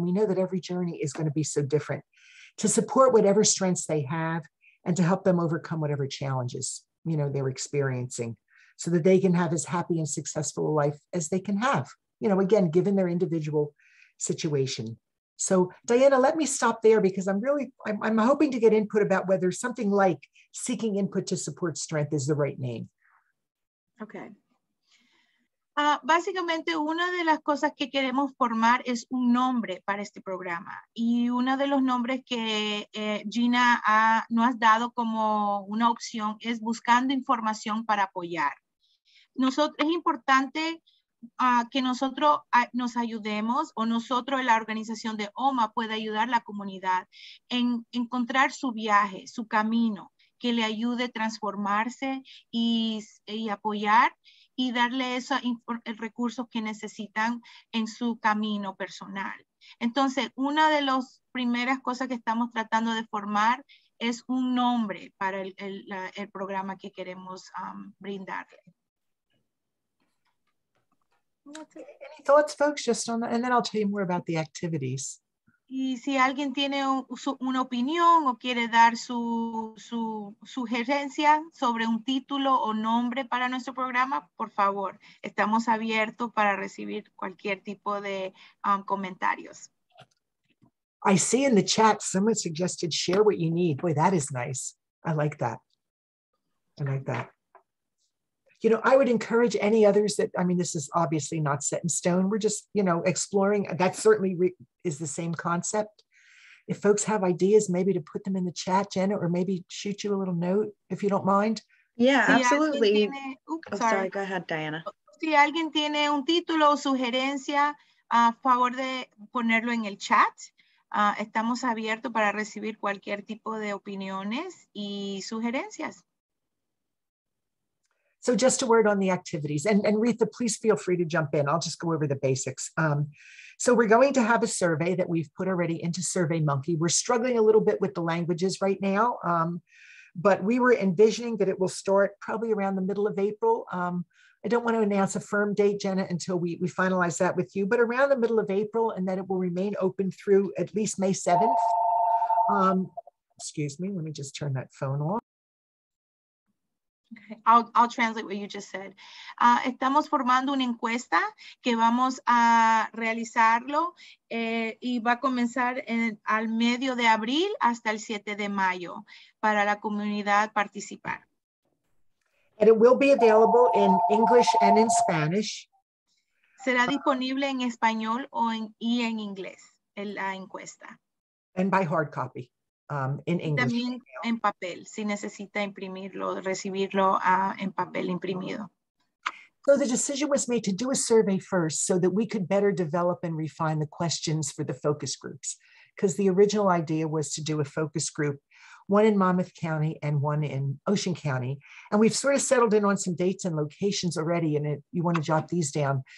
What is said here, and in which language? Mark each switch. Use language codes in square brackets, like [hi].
[en] And we know that every journey is going to be so different, to support whatever strengths they have and to help them overcome whatever challenges, you know, they're experiencing, so that they can have as happy and successful a life as they can have, you know, again, given their individual situation. So Diana, let me stop there because I'm hoping to get input about whether something like seeking input to support strength is the right name. Okay. [es] Básicamente, una de las cosas que queremos formar es un nombre para este programa. Y uno de los nombres que Gina nos ha dado como una opción es buscando información para apoyar. Es importante que nosotros nos ayudemos, o nosotros, la organización de OMA, pueda ayudar a la comunidad en encontrar su viaje, su camino, que le ayude a transformarse y apoyar y darle esos recursos que necesitan en su camino personal. Entonces, una de las primeras cosas que estamos tratando de formar es un nombre para el programa que queremos brindarle. [en] Any thoughts, folks, just on that? And then I'll tell you more about the activities. [es] Y si alguien tiene una opinión o quiere dar su sugerencia sobre un título o nombre para nuestro programa, por favor, estamos abiertos para recibir cualquier tipo de comentarios. [en] I see in the chat, someone suggested share what you need. Boy, that is nice. I like that. I like that. You know, I would encourage any others that, I mean, this is obviously not set in stone. We're just, you know, exploring. That certainly is the same concept. If folks have ideas, maybe to put them in the chat, Jenna, or maybe shoot you a little note, if you don't mind. Yeah, absolutely. Sorry, go ahead, Diana. [es] Si alguien tiene un título o sugerencia, a favor de ponerlo en el chat. Estamos abiertos para recibir cualquier tipo de opiniones y sugerencias. [en] So just a word on the activities, and Retha, please feel free to jump in. I'll just go over the basics. So we're going to have a survey that we've put already into SurveyMonkey. We're struggling a little bit with the languages right now, but we were envisioning that it will start probably around the middle of April. I don't want to announce a firm date, Jenna, until we finalize that with you, but around the middle of April, and then it will remain open through at least May 7th. Excuse me, let me just turn that phone off. Okay. I'll translate what you just said. [es] Estamos formando una encuesta que vamos a realizarlo y va a comenzar al medio de abril hasta el 7 de mayo para la comunidad participar. [en] And it will be available in English and in Spanish. [es] Será disponible en español y en inglés la encuesta. [en] And by hard copy. In English. [es] También en papel, si necesita imprimirlo, recibirlo en papel imprimido. [en] So the decision was made to do a survey first so that we could better develop and refine the questions for the focus groups. because the original idea was to do a focus group, one in Monmouth County and one in Ocean County. And we've sort of settled in on some dates and locations already. And you want to jot these down.